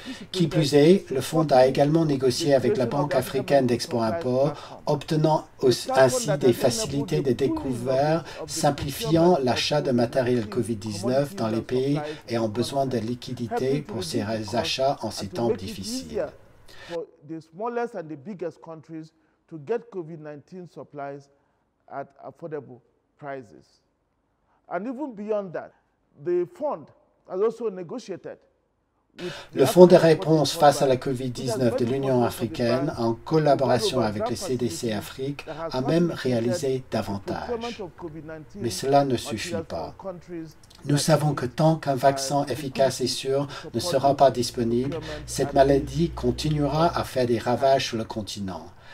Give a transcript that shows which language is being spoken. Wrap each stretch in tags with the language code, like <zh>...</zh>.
<fr>Qui plus est, le Fonds a également négocié avec la Banque africaine d'export-import, obtenant ainsi des facilités de découvert, simplifiant l'achat de matériel COVID-19 dans les pays ayant besoin de liquidités pour ces achats en ces temps difficiles.</fr> <en>For the smallest and the biggest countries to get COVID-19 supplies at affordable prices. And even beyond that, the fund has also negotiated.</en> <fr>Le Fonds de réponse face à la COVID-19 de l'Union africaine, en collaboration avec le CDC Afrique, a même réalisé davantage. Mais cela ne suffit pas. Nous savons que tant qu'un vaccin efficace et sûr ne sera pas disponible, cette maladie continuera à faire des ravages sur le continent.</fr>